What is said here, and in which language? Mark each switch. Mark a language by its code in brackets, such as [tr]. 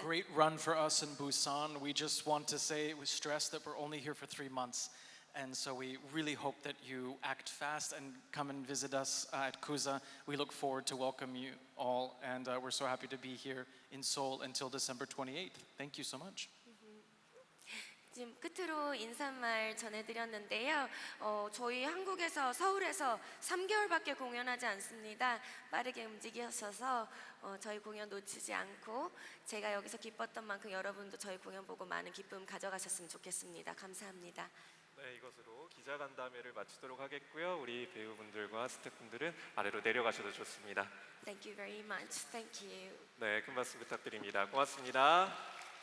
[en] great run for us in Busan, we just want to say we stress that we're only here for 3 months. And so we really hope that you act fast and come and visit us at Kusa. We look forward to welcome you all, and we're so happy to be here in Seoul until December 28th. Thank you so much. [ko] 지금 끝으로 인사말 전해드렸는데요. 저희 한국에서 서울에서 3개월밖에 공연하지 않습니다. 빠르게 움직이셔서 저희 공연 놓치지 않고 제가 여기서 기뻤던 만큼 여러분도 저희 공연 보고 많은 기쁨 가져가셨으면 좋겠습니다. 감사합니다. 네, 이것으로 기자간담회를 마치도록 하겠고요. 우리 배우분들과 스태프분들은 아래로 내려가셔도 좋습니다. [en] Thank you very much. Thank you. [ko] 네, 큰 박수 부탁드립니다. 고맙습니다.